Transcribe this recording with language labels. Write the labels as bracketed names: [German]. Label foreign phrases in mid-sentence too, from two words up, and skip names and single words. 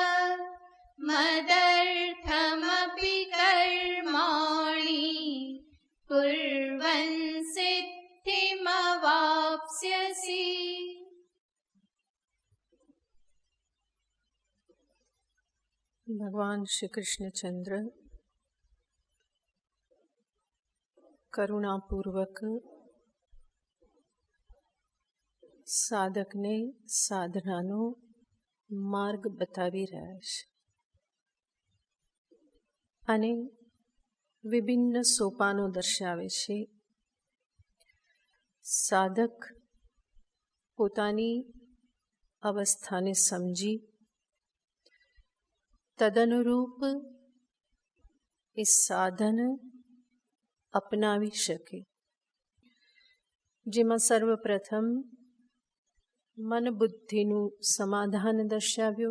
[Sanskrit] मदर्थमपि कर्माणि कुर्वन् सिद्धिमवाप्स्यसि। [Gujarati] ભગવાન શ્રી કૃષ્ણચંદ્ર કરુણાપૂર્વક સાધકને સાધનાનો માર્ગ બતાવી રહ્યા છે અને વિભિન્ન સોપાનો દર્શાવે છે. સાધક પોતાની અવસ્થાને સમજી તદનુરૂપ એ સાધન અપનાવી શકે, જેમાં સર્વપ્રથમ મન બુદ્ધિનું સમાધાન દર્શાવ્યું.